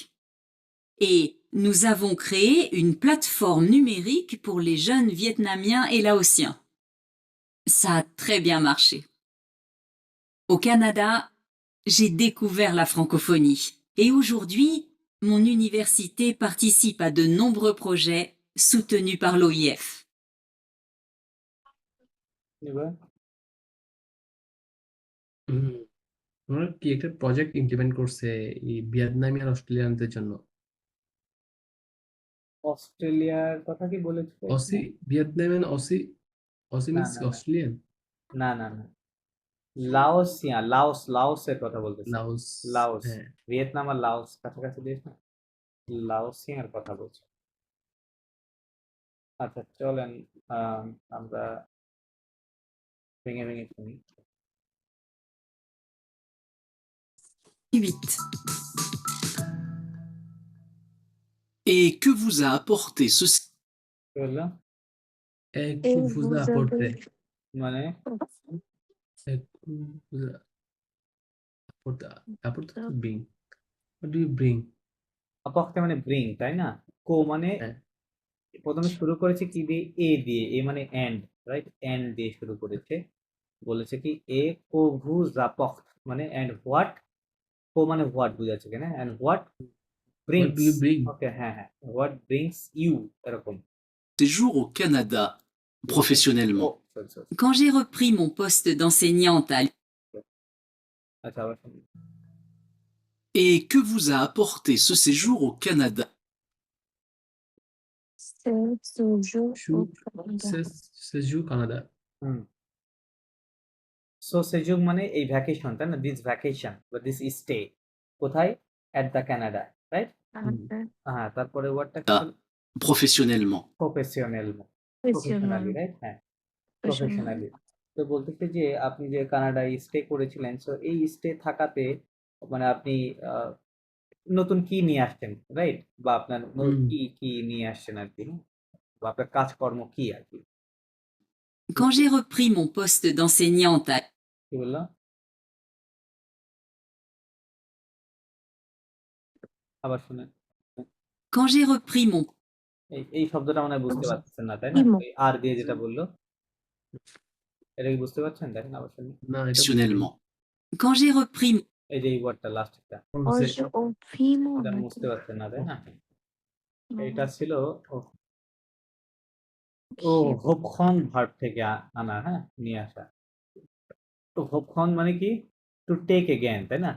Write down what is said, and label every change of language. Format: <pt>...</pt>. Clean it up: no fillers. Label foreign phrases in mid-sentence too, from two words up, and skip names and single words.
<fr>Et nous avons créé une plateforme numérique pour les jeunes Vietnamiens et Laotiens. Ça a très bien marché. Au Canada, j'ai découvert la francophonie et aujourd'hui, mon université participe à de nombreux projets soutenus par l'OIF.</fr> <bn>এবার ওনারা কি একটা প্রজেক্ট ইমপ্লিমেন্ট করছে এই ভিয়েতনামি আর অস্ট্রেলিয়ানদের জন্য অস্ট্রেলিয়ার কথা কি বলেছে? অসি ভিয়েতনামিয়ান অসি অসি না মিন্স না না অস্ট্রেলিয়ান না না না, লাওসিয়া, লাওসের কথা বলতেছে। লাওস লাওস, হ্যাঁ ভিয়েতনাম আর লাওস কাছাকাছি দেশ না, লাওসিয়ার কথা বলছে। আচ্ছা চলেন, আমরা ভেঙে ভেঙে শুনি। 8.</bn> <fr>Et que vous a apporté ce séjour?</fr> <bn>কি বললো? একটু ফুজা পড়তে মানে একটু ফুজা পড়তে আপড়তে বিং</bn> <en>What do you bring?</en> <bn>apporter মানে ব্রিং, তাই না? কো মানে হ্যাঁ প্রথমে শুরু করেছে কি দিয়ে? এ দিয়ে। এ মানে এন্ড, রাইট? এন্ড দিয়ে শুরু করেছে। বলেছে কি এ কো</bn> <fr>vous apporte</fr> <bn>মানে</bn> <en>and what,</en> <bn>কো মানে হোয়াট বুঝাচ্ছে এখানে,</bn> <en>and what what do ব্রিংস। you bring?</en> <bn>ওকে, হ্যাঁ হ্যাঁ,</bn> <en>what brings you,</en> <bn>এরকম।</bn> <fr>Séjour au Canada, ও professionnellement.</fr> <bn>সরি সরি,</bn> <fr>Quand j'ai repris mon poste d'enseignante à</fr> <bn>আচ্ছা আবার শুনি।</bn> <fr>Et que vous a apporté ce séjour au Canada? séjour au</fr> <en>Shoot</en> <fr>Canada. séjour Canada.</fr> <bn>হুম, সো সেজুগ মানে এই ভ্যাকেশন, তাই না?</bn> <en>this vacation</en> <bn>বা</bn> <en>this stay</en> <bn>কোথায়?</bn> <en>at the Canada,</en> <bn>রাইট?</bn> <fr>Canada.</fr> <bn>হ্যাঁ, তারপরে ওয়ার্ডটা কি Ah. ছিল?</bn> <fr>Professionnellement.</fr> <bn>প্রফেশনাল,</bn> <en>Professional.</en> <bn>প্রফেশনালি, রাইট? হ্যাঁ,</bn> <en>Professional.</en> <bn>প্রফেশনালি। তো বলতেছে যে আপনি যে কানাডায় স্টে করেছিলেন, সো এই স্টে থাকাতে মানে আপনি নতুন কি নিয়ে আসছেন, রাইট? বা আপনার হুম কি নিয়ে আসছেন আর কি, বা আপনার কাজকর্ম কি আর কি?</bn> <fr>Quand j'ai repris mon poste d'enseignante à</fr> <bn>কি বললাম? আবার শুনেন।</bn> <fr>Quand j'ai repris mon</fr> <bn>এই শব্দটা মনে হয় বুঝতে পারছেন না, তাই না? Primo. ওই আর দিয়ে যেটা বললো, এটা কি বুঝতে পারছেন? দেখেন আবার শুনুন। না এটা বুঝিনি</bn> <fr>Professionnellement. Quand j'ai repris</fr> <bn>এই যে এই ওয়ার্ডটা লাস্টটা, Hoje o primo. এটা বুঝতে পারছেন না, তাই না? এটা ছিল ও হোপখন ভার্ব থেকে আনা, হ্যাঁ, নিয়ে আসা। তো হোপখন মানে কি?</bn> <en>to take again,</en> <bn>তাই না?</bn>